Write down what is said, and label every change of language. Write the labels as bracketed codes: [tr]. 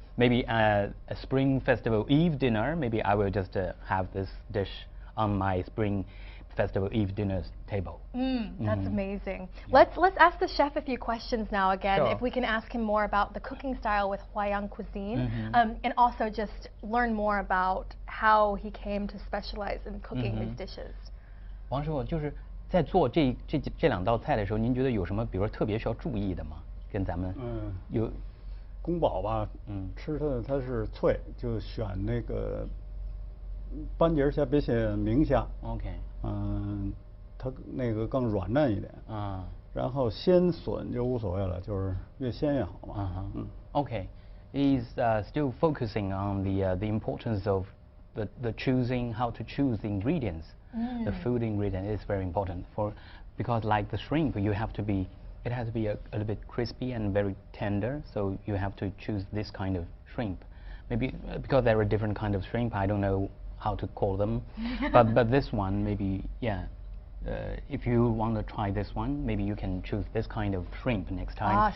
[en] Maybe a Spring Festival Eve dinner, maybe I will just have this dish on my Spring Festival Eve dinner table. That's amazing. Yeah. Let's ask the chef a few questions now again. Sure. If we can ask him more about the cooking style with Huaiyang cuisine, and also just learn more about how he came to specialize in cooking these dishes. [zh] 王师傅，就是在做这两道菜的时候，您觉得有什么，比如说特别需要注意的吗？跟咱们有宫保吧，吃它是脆，就选那个斑节虾别选明虾。 [en] OK。 [zh] 它那个更软嫩一点。然后鲜笋就无所谓了，就是越鲜越好嘛。 [en] Okay. He's still focusing on the importance of the choosing, how to choose the ingredients. The food ingredient is very important because like the shrimp, it has to be a little bit crispy and very tender. So you have to choose this kind of shrimp. Maybe because there are different kind of shrimp, I don't know how to call them, but this one maybe if you want to try this one, maybe you can choose this kind of shrimp next time.